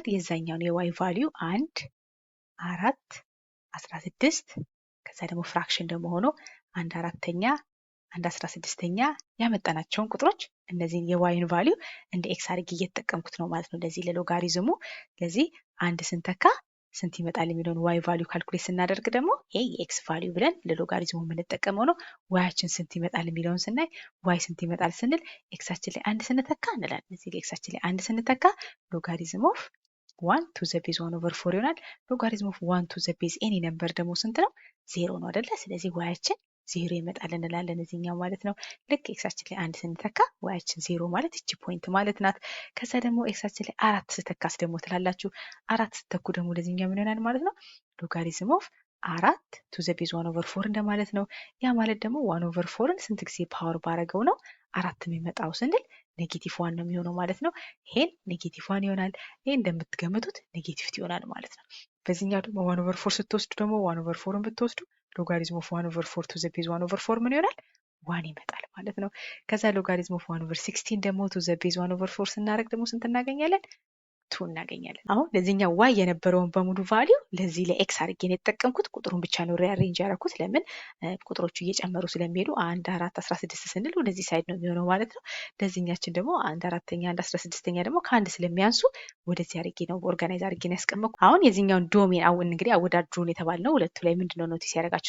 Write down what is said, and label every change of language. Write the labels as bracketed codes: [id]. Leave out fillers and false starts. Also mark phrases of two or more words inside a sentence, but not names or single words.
[am] የዛኛውን [en] y value [am] 1 4 16 ከዛ ደግሞ ፍራክሽን ደግሞ ሆኖ 1/4ኛ 1/16ኛ ያመጣናቸውን ቁጥሮች እነዚህን የዋይን ቫልዩ እንደ ኤክስ አድርጌ እየተጠቀምኩት ነው ማለት ነው። ለዚህ ለሎጋሪዝሙ ስለዚህ 1 ስንተካ ስንት ይመጣል የሚለውን [en] y value calculate [am] ስናደርግ ደግሞ ይሄ [en] x value [am] ብለን ለሎጋሪዝሙ የምንጠቀመው ነው። ዋያችን ስንት ይመጣል የሚለውን ስናይ ዋይ ስንት ይመጣል ስንል ኤክሳችን ላይ አንድ ስንተካ እንላለን። እዚህ ጋር ኤክሳችን ላይ አንድ ስንተካ [en] logarithm of 1 to the base 1/4 [am] ይሆናል። [en] logarithm of 1 to the base any number [am] ደግሞ ስንት ነው? 0 ነው አይደለ? ስለዚህ ዋያችን 0 ይመጣል እንላለን እዚህኛው ማለት ነው። ልክ ኤክሳችን ላይ አንድ ስንተካ ዋያችን 0 ማለት እቺ ፖይንት ማለት ናት። ከዛ ደግሞ ኤክሳችን ላይ 4 ስተካስ ደግሞ ትላላችሁ። 4 ስተኩ ደግሞ ለዚህኛው ምን ይሆናል ማለት ነው? [en] logarithm of 4 to the base 1/4 [am] እንደማለት ነው። ያ ማለት ደግሞ 1/4ን ስንት ጊዜ ፓወር ባረገው ነው 4 የሚመጣው ስንል ኔጌቲቭ 1 ነው የሚሆነው ማለት ነው። ይሄን ኔጌቲቭ 1 ይሆናል። ይሄ እንደምትገምቱት ኔጌቲቭ 2 ይሆናል ማለት ነው። በዚህኛው ደግሞ 1/4 ስትወስዱ ደግሞ 1/4ን ብትወስዱ [en] logarithm of 1/4 to the base 1/4 [am] ምን ይሆናል? 1 ይመጣል ማለት ነው። ከዛ [en] logarithm of 1/16 [am] ደግሞ [en] to the base 1/4 [am] ስናደርግ ደግሞ ስንት እናገኛለን? 2 እናገኛለን። አሁን ለዚህኛው ዋይ የነበረውን በሙሉ ቫልዩ ለዚህ ለኤክስ አድርጌ ነው የተጠቀምኩት። ቁጥሩን ብቻ ነው ሪአሬንጅ ያደረኩት። ለምን ቁጥሮቹ እየጨመሩ ስለሚሄዱ 1 4 16 ስንል ወደዚህ ሳይድ ነው የሚሆነው ማለት ነው። ለዚህኛችን ደግሞ 1 4ኛ 1 16ኛ ደግሞ ከአንድ ስለሚያንሱ ወደዚህ አድርጌ ነው ኦርጋናይዝ አድርጌ ነው ያስቀመጥኩት። አሁን የዚህኛውን ዶሜን እንግዲህ አወዳድሩን የተባልነው ሁለቱ ላይ ምንድነው ኖቲስ ያደረጋችሁ?